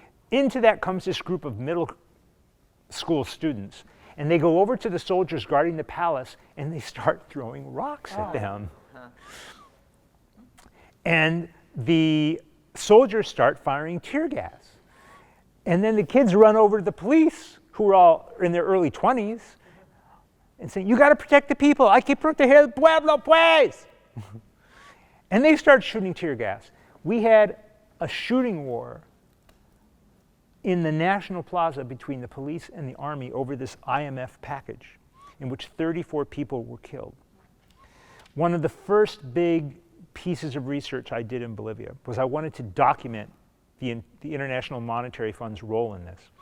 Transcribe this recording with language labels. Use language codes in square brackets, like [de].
[en] Into that comes this group of middle school students, and they go over to the soldiers guarding the palace, and they start throwing rocks at them. And the soldiers start firing tear gas. And then the kids run over to the police, who are all in their early 20s, and saying, "You got to protect the people. [es] Hay que proteger el pueblo, pues." [en] And they start shooting tear gas. We had a shooting war in the National Plaza between the police and the army over this IMF package, in which 34 people were killed. One of the first big pieces of research I did in Bolivia was I wanted to document the International Monetary Fund's role in this.